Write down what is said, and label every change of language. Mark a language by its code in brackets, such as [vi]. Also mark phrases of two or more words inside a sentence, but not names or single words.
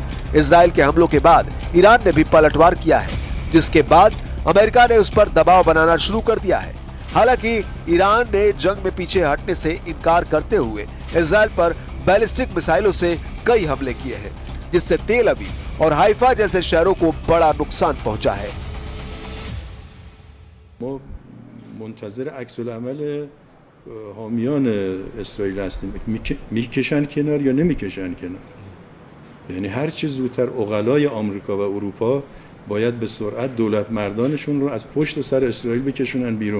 [hi] इजराइल के हमलों के बाद ईरान ने भी पलटवार किया है, जिसके बाद अमेरिका ने उस पर दबाव बनाना शुरू कर दिया है। हालांकि ईरान ने जंग में पीछे हटने से इनकार करते हुए इजराइल पर बैलिस्टिक मिसाइलों से कई हमले किए हैं, जिससे तेल अवीव और हाइफा जैसे शहरों को बड़ा नुकसान पहुंचा है। [fa] حامیان اسرائیل هستیم میکشن کنار یا نمیکشن کنار. یعنی هر چه زودتر عقلای آمریکا و اروپا باید به سرعت دولت مردانشون رو از پشت سر اسرائیل بکشونن بیرون.